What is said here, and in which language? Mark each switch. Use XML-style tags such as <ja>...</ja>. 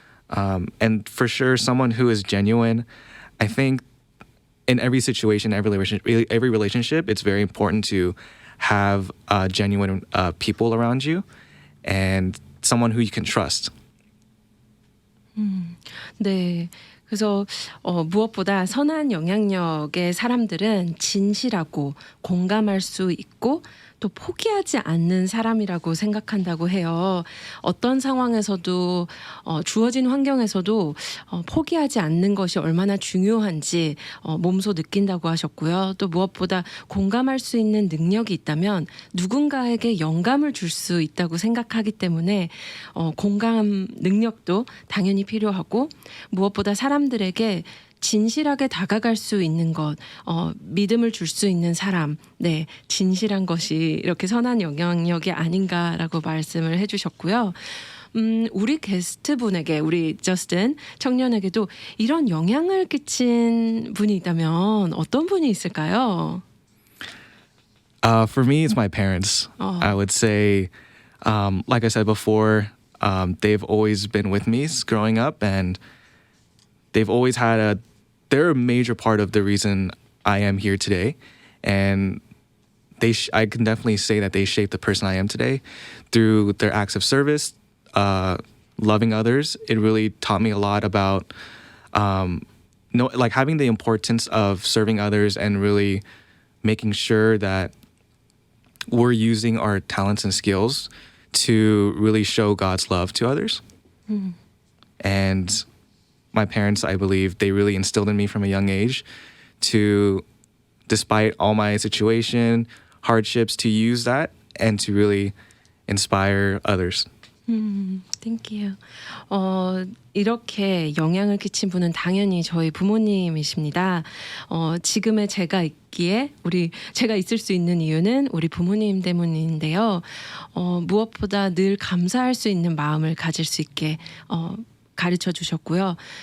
<en>And for sure, someone who is genuine, I think in every situation, every relationship, it's very important to have genuine people around you and someone who you can trust.</en> <ko>네. 그래서 무엇보다 선한 영향력의 사람들은 진실하고 공감할 수 있고 또 포기하지 않는 사람이라고 생각한다고 해요. 어떤 상황에서도 주어진 환경에서도 포기하지 않는 것이 얼마나 중요한지 몸소 느낀다고 하셨고요. 또 무엇보다 공감할 수 있는 능력이 있다면 누군가에게 영감을 줄 수 있다고 생각하기 때문에 공감 능력도 당연히 필요하고 무엇보다 사람들에게 진실하게 다가갈 수 있는 것, 믿음을 줄 수 있는 사람, 네, 진실한 것이 이렇게 선한 영향력이 아닌가라고 말씀을 해주셨고요. 우리 게스트분에게, 우리 저스틴 청년에게도 이런 영향을 끼친 분이 있다면 어떤 분이 있을까요?</ko> <en>For me, it's my parents. I would say, like I said before, they've always been with me growing up, and they've always they're a major part of the reason I am here today. And I can definitely say that they shaped the person I am today through their acts of service, loving others. It really taught me a lot about, like having the importance of serving others and really making sure that we're using our talents and skills to really show God's love to others. And my parents, I believe, they really instilled in me from a young age to, despite all my situation, hardships, to use that and to really inspire others. Thank you.</en> <ko>이렇게 영향을 끼친 분은 당연히 저희 부모님이십니다. 지금의 제가 있기에 제가 있을 수 있는 이유는 우리 부모님 때문인데요. 무엇보다 늘 감사할 수 있는 마음을 가질 수 있게 가르쳐 주셨고요.</ko>